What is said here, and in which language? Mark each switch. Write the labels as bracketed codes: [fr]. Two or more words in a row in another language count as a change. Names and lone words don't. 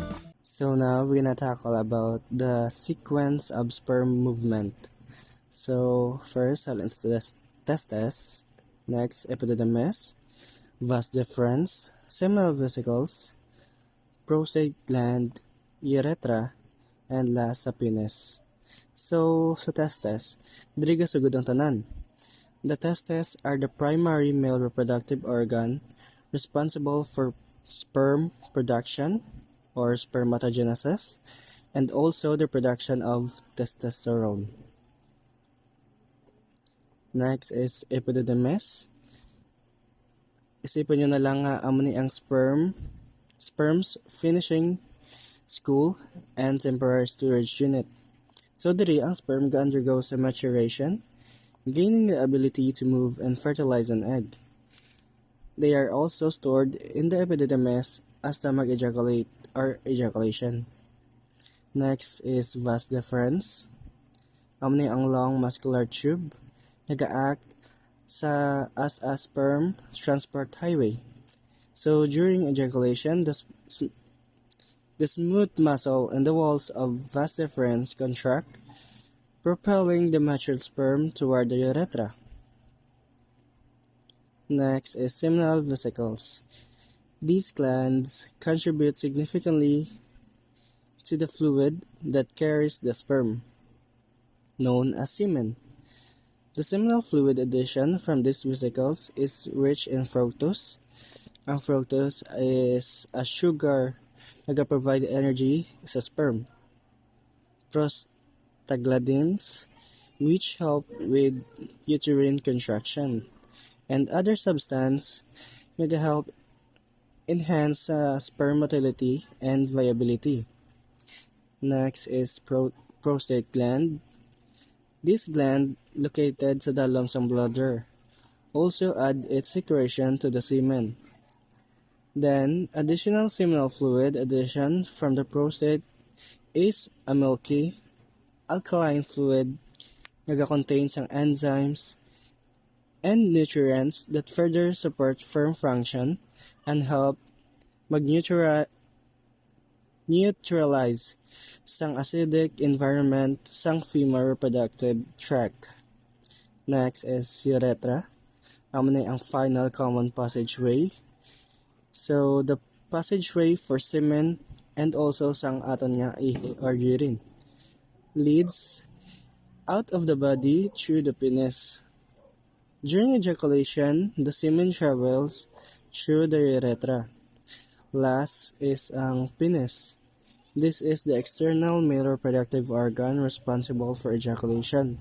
[en] So now we're gonna tackle about the sequence of sperm movement. So first, silence testes, next epididymis, vas deferens, seminal vesicles, prostate gland, urethra, and last sa penis. [hil] So sa testes, diri gasugod ang tanan. [en] The testes are the primary male reproductive organ responsible for sperm production or spermatogenesis and also the production of testosterone. Next is epididymis. [hil] Isipin nyo na lang nga amo ni ang [en] sperms finishing school and temporary storage unit. So [hil] diri ang sperm ga-undergo sa maturation, [en] gaining the ability to move and fertilize an egg. They are also stored in the epididymis as the mag-ejaculate or ejaculation. Next is vas deferens. [hil] Amo ni ang [en] long muscular tube nag-act as a sperm transport highway. So during ejaculation, the smooth muscle in the walls of vas deferens contract, propelling the matured sperm toward the urethra. Next is seminal vesicles. These glands contribute significantly to the fluid that carries the sperm, known as semen. The seminal fluid addition from these vesicles is rich in fructose. Ang fructose is a sugar na provide energy sa sperm. Prostaglandins, which help with uterine contraction, and other substances that help enhance sperm motility and viability. Next is prostate gland. This gland, located [hil] sa dalom sang [en] bladder, also add its secretion to the semen. Then, additional seminal fluid addition from the prostate is a milky, alkaline fluid that contains ang enzymes and nutrients that further support sperm function and help neutralize sang acidic environment sang female reproductive tract. Next is urethra. [hil] Amo na ang final common passageway. [en] So the passageway for semen and also [hil] sang aton nga ihi [en] or urine leads out of the body through the penis. During ejaculation, the semen travels through the urethra. Last is ang penis. This is the external male reproductive organ responsible for ejaculation.